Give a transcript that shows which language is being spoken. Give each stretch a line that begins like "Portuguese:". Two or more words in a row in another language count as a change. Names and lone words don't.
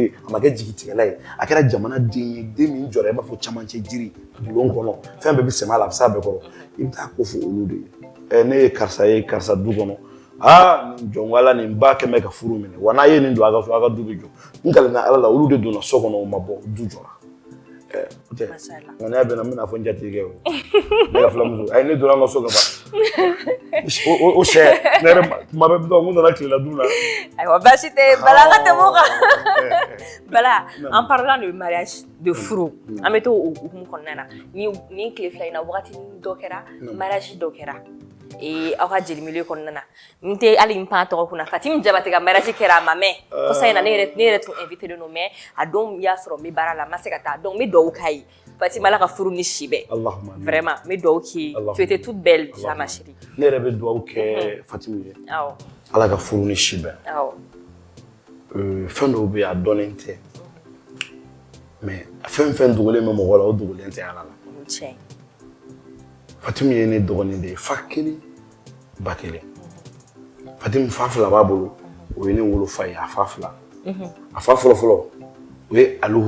Bambara: ye a ma kɛ jigitigɛla ye a kɛra jamana den ye den min jɔra i b'a fɔ camancɛ jiri bulon kɔnɔ fɛn bɛɛ bɛ sɛmɛ a la a bɛ s'a bɛɛ kɔrɔ i bɛ taa ko fɔ olu de ye ne ye karisa ye karisa du kɔnɔ nin jɔnwala nin ba kɛmɛ ka furu minɛ wa n'a ye nin don a ka so a ka du bɛ jɔ n kalenna ala la olu de donna so kɔnɔ o ma bɔ du jɔra o tɛ nka n'a bɛnna n bɛna fɔ n jatigikɛ o ne ka filamuso ayi ne donna an ka so ka ban o sɛ ne yɛrɛ kuma bɛɛ n nana tilela dun na ayiwa baasi tɛ Bala an ka tɛmɛ o kan Bala
French: en parlant de mariage
Bambara: de furu an bɛ to o hukumu kɔnɔna na ni tile fila in na wagati dɔ kɛra mariage dɔ kɛra aw ka jelimile kɔnɔna na n tɛ hali n pan tɔgɔ kunna Fatimi Jabate ka mariage kɛra a ma mɛn kɔsa in na ne yɛrɛ tun invité don mais a don y'a sɔrɔ n bɛ baara la n ma se ka taa donc n bɛ dugawu k'a ye Fatimi Ala ka furu ni si bɛɛ vraiment n bɛ dugawu k'i ye
French: tu étais toute belle déjà ma chérie
Bambara: ne yɛrɛ bɛ dugawu kɛ Fatimi ye Ala ka furu ni si bɛɛ fɛn dɔw bɛ yen a dɔnnen tɛ mais fɛn fɛn dogolen bɛ mɔgɔ la o dogolen tɛ Ala la Fatimi ye ne dɔgɔnin de ye fa kelen ba kelen Fatimi fa fila b'a bolo o ye ne wolofa ye a fa fila a fa fɔlɔfɔlɔ o ye Aluhu